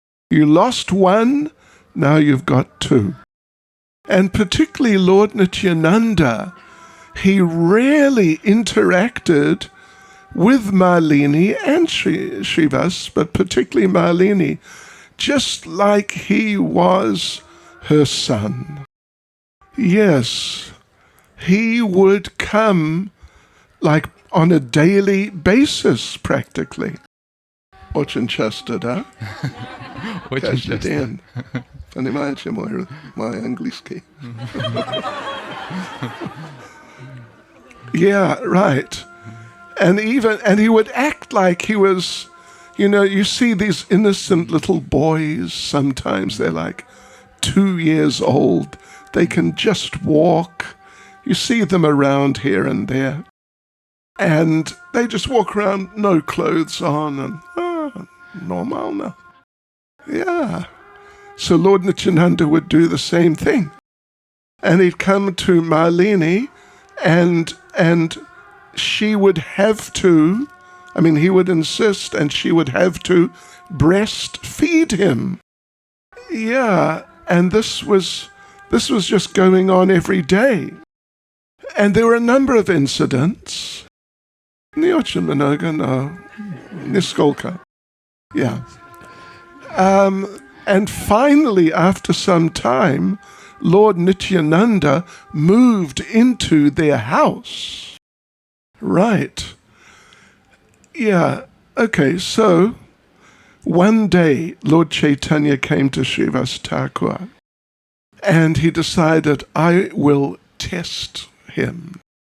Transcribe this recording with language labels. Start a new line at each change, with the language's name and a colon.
English: You lost one, now you've got two. And particularly Lord Nityananda, he rarely interacted with Malini and Srivas, but particularly Malini, just like he was her son. Yes, he would come like on a daily basis practically.
Russian: Очень часто, да? Каждый день. Понимаете мой английский?
English: Yeah, right. And he would act like he was, you see these innocent little boys, sometimes they're like 2 years old. They can just walk. You see them around here and there. And they just walk around, no clothes on, and normal now. Yeah. So Lord Nityananda would do the same thing. And he'd come to Malini, and she would have to, he would insist, and she would have to breastfeed him. Yeah, and this was just going on every day. And there were a number of incidents.
Russian: Не очень много, но нисколько.
English: Yeah. And finally, after some time, Lord Nityananda moved into their house. Right. Yeah. Okay, so one day Lord Chaitanya came to Srivas Thakur and he decided, I will test him.